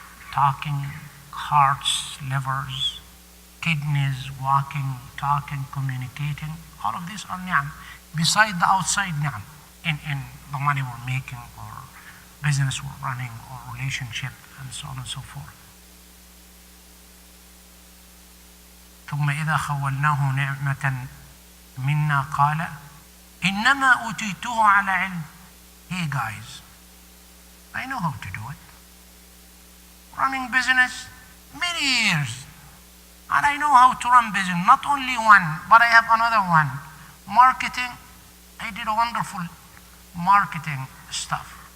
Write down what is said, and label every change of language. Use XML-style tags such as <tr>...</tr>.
<en>talking, hearts, livers, kidneys, walking, talking, communicating, all of these are ni'am, beside the outside ni'am, in the money we're making, or business we're running, or relationship, and so on and so forth.</en> <ar>ثم إذا خولناه نعمة منا قال إنما أوتيته على علم.</ar> <en>Hey guys, I know how to do it. Running business many years, and I know how to run business. Not only one, but I have another one. Marketing, I did a wonderful marketing stuff.</en>